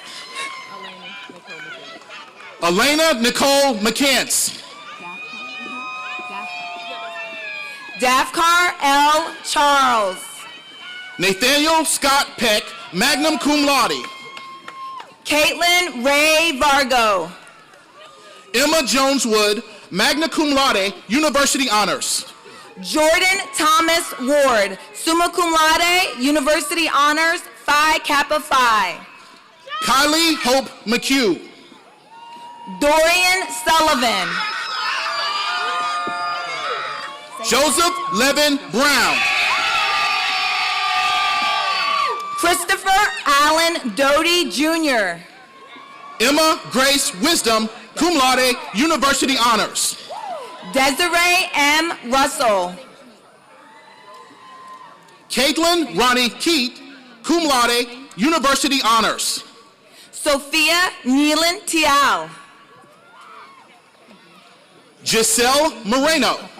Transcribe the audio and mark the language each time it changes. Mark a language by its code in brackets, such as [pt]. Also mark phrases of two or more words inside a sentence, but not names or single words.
[en] Elena Nicole McCants. Dafkar L. Charles. Nathaniel Scott Peck, [la] magna cum laude. [en] Caitlin Ray Vargo. Emma Jones Wood, [la] magna cum laude, [en] University Honors. Jordan Thomas Ward, [la] summa cum laude, [en] University Honors, Phi Kappa Phi. Kylie Hope McHugh. Dorian Sullivan. Joseph Levin Brown. Christopher Allen Doty Jr. Emma Grace Wisdom, [la] cum laude, [en] University Honors. Desiree M. Russell. Caitlin Ronnie Keat, [la] cum laude, [en] University Honors. Sophia Neelan Tial. Giselle Moreno.